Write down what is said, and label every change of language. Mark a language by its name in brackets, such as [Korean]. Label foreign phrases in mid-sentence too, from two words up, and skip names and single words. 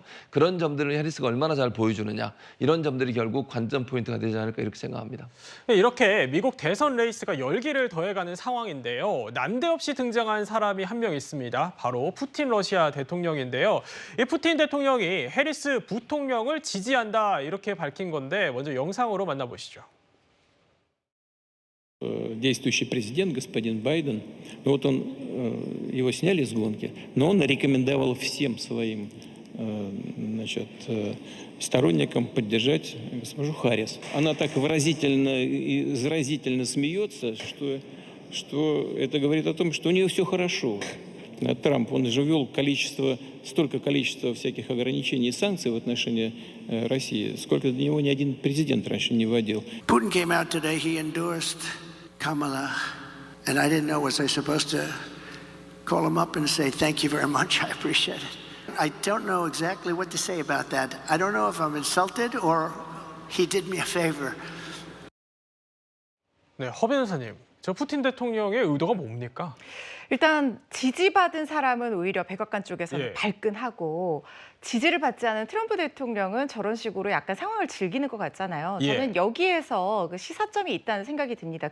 [Korean] 그런 점들을 해리스가 얼마나 잘 보여주느냐 이런 점들이 결국 관전 포인트가 되지 않을까 이렇게 생각합니다. 이렇게 미국 대선 레이스가 열기를 더해가는 상황인데요. 난데없이 등장한 사람이 한 명 있습니다. 바로 푸틴 러시아 대통령인데요. 이 푸틴 대통령이 해리스 부통령을 지지한다 이렇게 밝힌 건데 먼저 영상으로 만나보시죠. [Russian] Действующий президент, господин Байден, вот он, его сняли с гонки, но он рекомендовал всем своим значит, сторонникам поддержать госпожу Харрис. Она так выразительно и заразительно смеется, что это говорит о том, что у нее все хорошо. Трамп, он же ввел столько количества всяких ограничений и санкций в отношении России, сколько до него ни один президент раньше не вводил. [English] Putin came out today, he endorsed Kamala, and I didn't know, was I supposed to call him up and say, thank you very much, I appreciate it. I don't know exactly what to say about that. I don't know if I'm insulted or he did me a favor. [Korean] 네, 허 변호사님, 저 푸틴 대통령의 의도가 뭡니까? 일단 지지받은 사람은 오히려 백악관 쪽에서는 예. 발끈하고 지지를 받지 않은 트럼프 대통령은 저런 식으로 약간 상황을 즐기는 것 같잖아요. 예. 저는 여기에서 그 시사점이 있다는 생각이 듭니다.